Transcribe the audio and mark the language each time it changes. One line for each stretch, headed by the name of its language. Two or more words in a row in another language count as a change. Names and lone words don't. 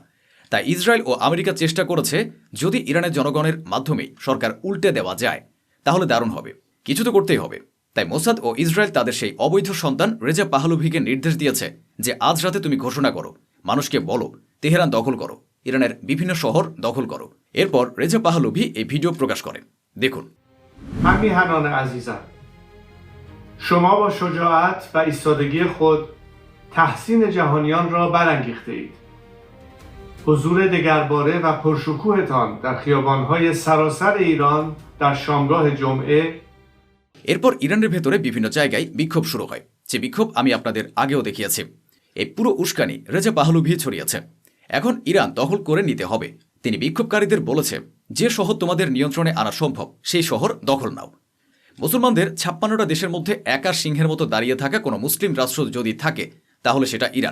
Bangla: তাই ইসরায়েল ও আমেরিকা চেষ্টা করেছে, যদি ইরানের জনগণের মাধ্যমে সরকার উল্টে দেওয়া যায় তাহলে দারুণ হবে, কিছু তো করতেই হবে। তাই মোসাদ ও ইসরায়েল তাদের সেই অবৈধ সন্তান রেজা পাহলভিকে নির্দেশ দিয়েছে যে আজ রাতে তুমি ঘোষণা করো, মানুষকে বলো তেহরান দখল করো, ইরানের বিভিন্ন শহর দখল করো। এরপর রেজা পাহলভি এই ভিডিও প্রকাশ করেন, দেখুন।
Persian: همیهنان عزیزم، شما با شجاعت و ایستادگی خود تحسین جهانیان را برانگیخته اید. حضور دگرباره و پرشکوهتان در خیابان‌های سراسر ایران در شامگاه جمعه
Bangla: এরপর ইরানের ভেতরে বিভিন্ন জায়গায় বিক্ষোভ শুরু হয়, যে বিক্ষোভ আমি আপনাদের আগেও দেখিয়েছি। এই পুরো উস্কানি রেজা পাহলভি ছড়িয়েছে। এখন ইরান দখল করে নিতে হবে। তিনি বিক্ষোভকারীদের বলেছে, যে শহর তোমাদের নিয়ন্ত্রণে আনা সম্ভব সেই শহর দখল নাও। মুসলমানদের 56টা দেশের মধ্যে একা সিংহের মতো দাঁড়িয়ে থাকা কোনো মুসলিম রাষ্ট্র যদি থাকে তাহলে সেটা ইরান।